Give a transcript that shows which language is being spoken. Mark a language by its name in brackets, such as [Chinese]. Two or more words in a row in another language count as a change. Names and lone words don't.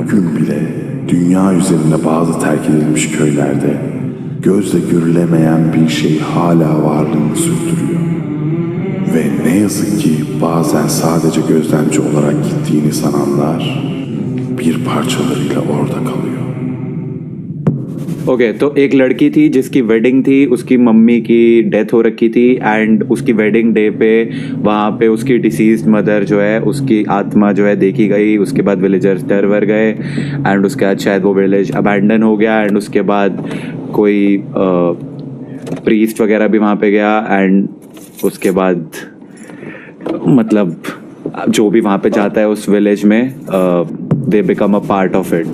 [Turkish] Bugün bile dünya üzerinde bazı terk edilmiş köylerde gözle görülemeyen bir şey hala varlığını sürdürüyor. Ve ne yazık ki bazen sadece gözlemci olarak gittiğini sananlar bir parçalarıyla orada kalıyor. [Hindi] ओके तो एक लड़की थी जिसकी वेडिंग थी. उसकी मम्मी की डेथ हो रखी थी एंड उसकी [English] wedding day [Hindi] पे वहाँ पे उसकी [English] deceased mother [Hindi] जो है उसकी आत्मा जो है देखी गई. उसके बाद विलेजर्स डर वर गए एंड उसके बाद शायद वो [English] village abandoned [Hindi] हो गया एंड उसके बाद कोई प्रीस्ट वगैरह भी वहाँ पे गया एंड उसके बाद मतलब जो भी वहाँ पे जाता है उस विलेज में [English] they become a part of it.